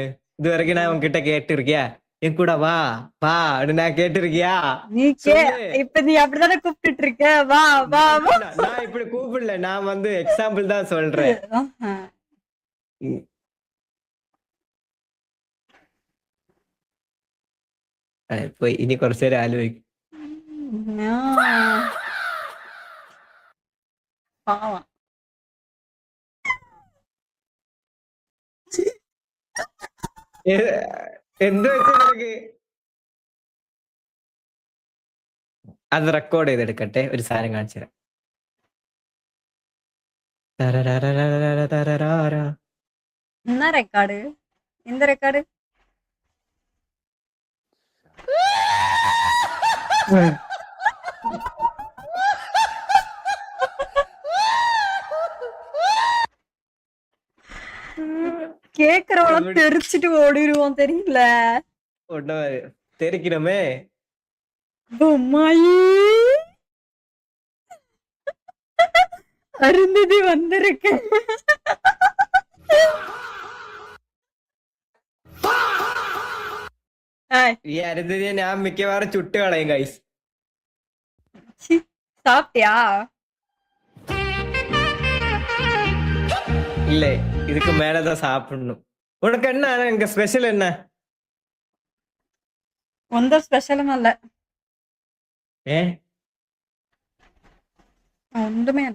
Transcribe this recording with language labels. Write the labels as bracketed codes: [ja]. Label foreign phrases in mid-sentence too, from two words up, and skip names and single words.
[ta] இது வரைக்கும் நான் உன்கிட்ட கேட்டு இருக்கியா? என் கூட வா வா அப்படின்னு நான் கேட்டு இருக்கியா? நீ இப்ப நீ அப்படித்தானே கூப்பிட்டு இருக்க. வா வா வா. நான் இப்படி கூப்பிடல. நான் வந்து எக்ஸாம்பிள் தான் சொல்றேன். ஆஹா. போய் இனி [ml] കുറച്ചു നേരം ആലോചിക്കും. [ta] பாவம். [ml] എന്ത് വെച്ച് നിനക്ക്? അത് റെക്കോർഡ് ചെയ്തെടുക്കട്ടെ. ഒരു സാധനം കാണിച്ചു തരാം. [ta] என்ன ரெக்கார்டு? எந்த ரெக்கார்டு? கேக்குறவள தெரிச்சிட்டு ஓடிடுவோம் தெரியல. ஒண்ணு தெரிக்கணுமே. பொம்மாயி அருந்ததி வந்திருக்கு. [ml] ഈ അരുന്ധതിയെ ഞാൻ മിക്കവാറും ചുട്ട് കളയും ഗൈസ്. [ta] சாப்பிட்டியா? இல்ல இதுக்கு மேலதான் சாப்பிடணும். உனக்கு என்ன இங்க ஸ்பெஷல் என்ன? ஒந்த ஸ்பெஷலும் இல்ல. ஒன்றுமே இல்ல.